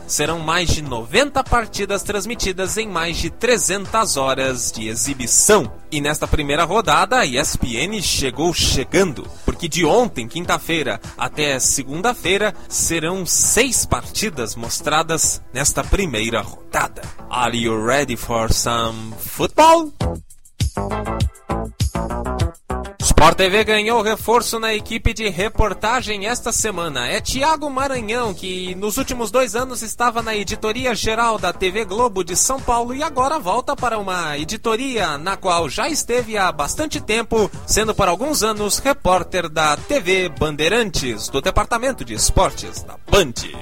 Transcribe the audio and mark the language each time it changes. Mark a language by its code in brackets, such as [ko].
[pt] Serão mais de 90 partidas transmitidas em mais de 300 horas de exibição. E nesta primeira rodada, a ESPN chegou chegando, porque de ontem, quinta-feira, até segunda-feira, serão 6 partidas mostradas nesta primeira rodada. [en] Are you ready for some football? [pt] Sport TV ganhou reforço na equipe de reportagem esta semana. É Thiago Maranhão, que nos últimos 2 anos estava na editoria-geral da TV Globo de São Paulo e agora volta para uma editoria na qual já esteve há bastante tempo, sendo por alguns anos repórter da TV Bandeirantes, do Departamento de Esportes da Band.